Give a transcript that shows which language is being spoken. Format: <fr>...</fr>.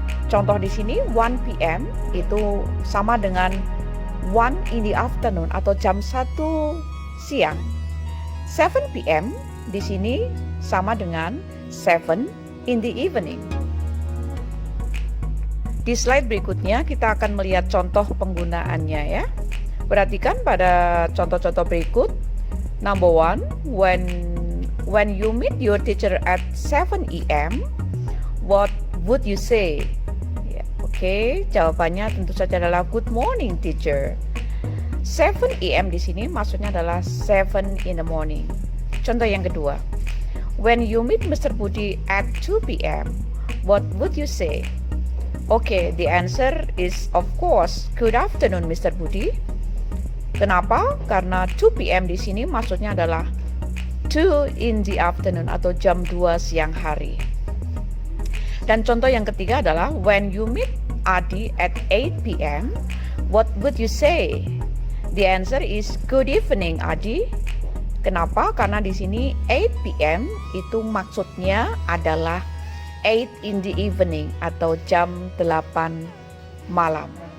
<id>Contoh di sini 1 PM itu sama dengan</id> <en>1 in the afternoon</en> <id>atau jam 1 siang. 7 PM di sini sama dengan</id> <en>7 in the evening.</en> <id>Di slide berikutnya kita akan melihat contoh penggunaannya ya. Perhatikan pada contoh-contoh berikut.</id> <en>Number 1, when you meet your teacher at 7 AM, what would you say?</en> <id>Oke, jawabannya tentu saja adalah</id> <en>good morning teacher.</en> <id>7 AM di sini maksudnya adalah</id> <en>7 in the morning.</en> <id>Contoh yang kedua,</id> <en>when you meet Mr. Budi at 2 PM, what would you say? Oke, the answer is of course good afternoon Mr.</en> <id>Budi. Kenapa? Karena 2 PM di sini maksudnya adalah</id> <en>2 in the afternoon</en> <id>atau jam 2 siang hari. Dan contoh yang ketiga adalah</id> <en>when you meet Adi at 8 PM, what would you say? The answer is good evening Adi.</en> <id>Kenapa? Karena di sini 8 PM itu maksudnya adalah</id> <en>8 in the evening</en> <id>atau jam 8 malam.</id>